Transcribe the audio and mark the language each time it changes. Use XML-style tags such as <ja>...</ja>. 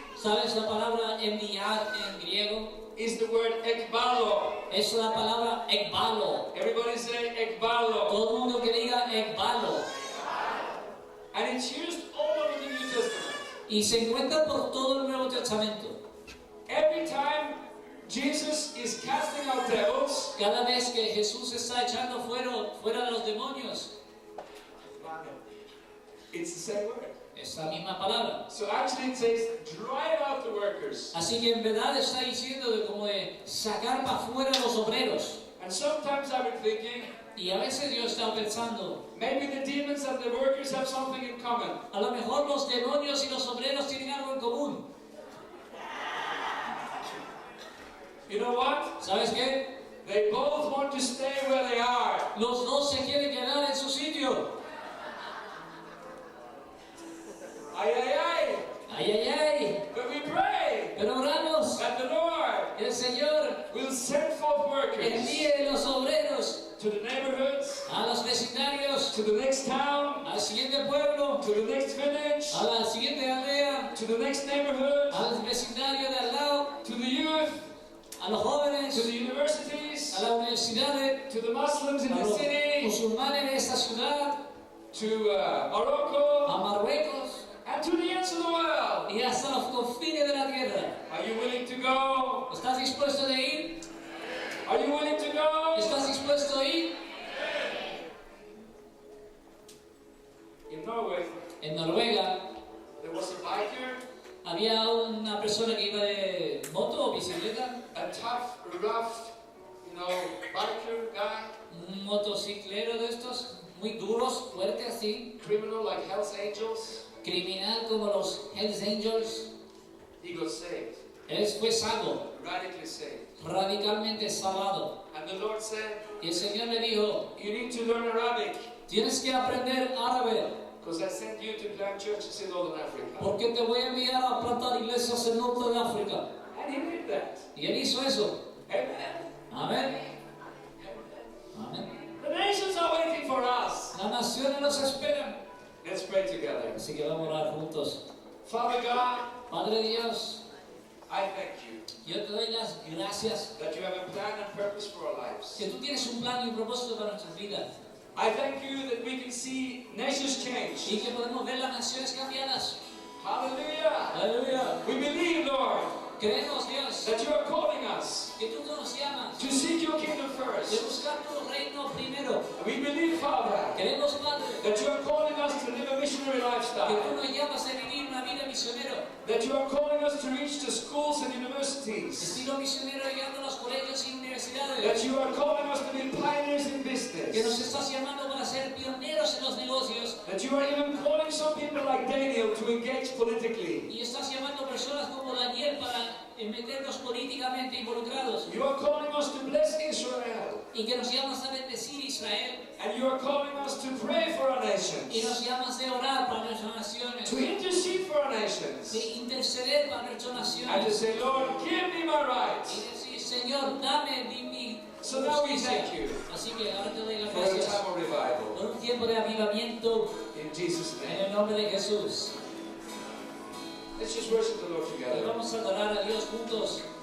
<es>¿Sabes la palabra enviar en griego?</es> <en>is the word ekbalo.</en> <es>Es la palabra ekbalo.</es> <en>Everybody say ekbalo.</en> <es>Todo el mundo que diga ekbalo.</es> <en>And it's used all over the New Testament.</en> <es>Y se encuentra por todo el Nuevo Testamento.</es> <en>Every time Jesus is casting out devils,</en> <es>Cada vez que Jesús está echando fuera de los demonios,</es> <en>it's the same word.</en> <es>es la misma palabra.</es> <en>So actually it says, drive out the workers.</en> <es>Así que en verdad está diciendo de como de sacar para afuera los obreros.</es> <en>And sometimes I've been thinking,</en> <es>Y a veces yo estaba pensando,</es> <en>maybe the demons and the workers have something in common.</en> <es>a lo mejor los demonios y los obreros tienen algo en común.</es> <en>You know what?</en> <es>¿Sabes qué?</es> <en>They both want to stay where they are.</en> <es>Los dos se quieren quedar en su sitio.</es> <en>Ay, ay, ay.</en> <es>¡Ay, ay, ay!</es> <en>But we pray</en> <es>Pero oramos</es> <en>that the Lord</en> <es>que el Señor</es> <en>will send forth workers</en> <es>envíe los obreros</es> <en>to the neighborhoods,</en> <es>a los vecindarios,</es> <en>to the next town,</en> <es>al siguiente pueblo,</es> <en>to the next village,</en> <es>a la siguiente aldea,</es> <en>to the next neighborhood,</en> <es>al vecindario de al lado,</es> <en>to the youth,</en> <es>a los jóvenes,</es> <en>to the universities,</en> <es>a las universidades,</es> <en>to the Muslims in</en> <es>a</es> <en>the</en> <es>los</es> <en>city,</en> <es>musulmanes de esta ciudad,</es> <en>to</en> <es>a</es> <en>Morocco,</en> <es>Marruecos</es> <en>and to the ends of the world.</en> <es>y hasta los confines de la tierra.</es> <en>Are you willing to go?</en> <es>¿Estás dispuesto de ir?</es> <en>Are you willing to go?</en> <es>¿Estás dispuesto a ir?</es> <en>In Norway,</en> <es>En Noruega</es> <en>there was a biker,</en> <es>había una persona que iba de moto o bicicleta,</es> <en>a tough, rough, biker guy,</en> <es>un motociclero de estos, muy duros, fuertes así,</es> <en>criminal like Hell's Angels.</en> <es>criminal como los Hells Angels.</es> <en>He got saved,</en> <es>Él fue salvo,</es> <en>radically saved.</en> <es>radicalmente salvado.</es> <en>And the Lord said,</en> <es>Y el Señor le dijo,</es> <en>you need to learn Arabic,</en> <es>tienes que aprender árabe,</es> <en>because I sent you to plant churches in Northern Africa.</en> <es>porque te voy a enviar a plantar iglesias en el norte de África.</es> <en>And he did that.</en> <es>Y él hizo eso.</es> <en>Amen.</en> <es>Amén. Amén.</es> <en>The nations are waiting for us.</en> <es>Las naciones nos esperan.</es> <en>Let's pray together.</en> <es>Así que vamos a orar juntos.</es> <en>Father God,</en> <es>Padre Dios,</es> <en>I thank you</en> <es>yo te doy las gracias</es> <en>that you have a plan and purpose for our lives.</en> <es>que tú tienes un plan y un propósito para nuestras vidas.</es> <en>I thank you that we can see nations change.</en> <es>Y que podemos ver las naciones cambiadas.</es> <en>Hallelujah.</en> <es>Aleluya.</es> <en>We believe, Lord,</en> <es>Creemos, Dios,</es> <en>that you are calling us</en> <es>que tú nos llamas</es> <en>to seek your kingdom</en> <es>de</es> <en>first.</en> <es>buscar tu reino primero.</es> <en>We believe, Father,</en> <es>Creemos, Padre,</es> <en>that you are calling us to live a missionary</en> <es>que tú</es> <en>lifestyle.</en> <es>nos llamas a vivir una vida misionero.</es> <en>That you are calling us to reach the schools and universities.</en> <es>Estilo misionero llegando a los colegios y universidades.</es> <en>That you are calling us to be pioneers in</en> <es>Que nos</es> <en>business.</en> <es>estás llamando para ser pioneros en los negocios.</es> <en>That you are even calling some people like Daniel to engage politically.</en> <es>Y estás llamando personas como Daniel para meternos políticamente involucrados.</es> <en>You are calling us to bless Israel.</en> <es>Y que nos llamas a bendecir Israel.</es> <en>And you are calling us to pray for our</en> <es>Y</es> <en>nations.</en> <es>nos llamas de orar para nuestras naciones.</es> <en>To intercede for our nations.</en> <es>De interceder para nuestras</es> <en>And to</en> <es>naciones.</es> <en>say, Lord, give me my</en> <es>Y</es> <en>rights.</en> <es>decir, Señor, dame mi</es> <en>So now we</en> <es>justicia.</es> <en>thank you</en> <es>Así que ahora te doy las</es> <en>for a</en> <es>gracias</es> <en>time of revival.</en> <es>por un tiempo de avivamiento</es> <en>In Jesus'</en> <es>en</es> <en>name.</en> <es>el nombre de Jesús.</es> <en>Let's just worship the Lord</en> <es>Y</es> <en>together.</en> <es>vamos a adorar a Dios juntos.</es>